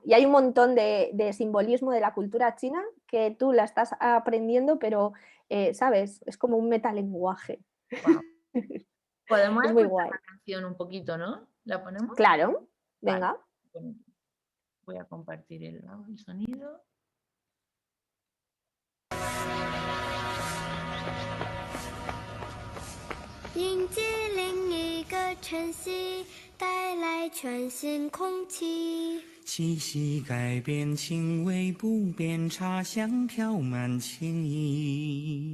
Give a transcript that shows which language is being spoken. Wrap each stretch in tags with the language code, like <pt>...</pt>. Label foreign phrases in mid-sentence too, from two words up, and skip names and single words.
<es>Y hay un montón de simbolismo de la cultura china que tú la estás aprendiendo, pero, ¿sabes? Es como un metalenguaje. Guau. Podemos Es muy escuchar guay. la canción un poquito, ¿no? ¿La ponemos? Claro, Vale. venga. Voy a compartir el sonido.</es> <zh>迎接另一个晨曦，带来全新空气。气息改变，情味不变，茶香飘满情意。</zh>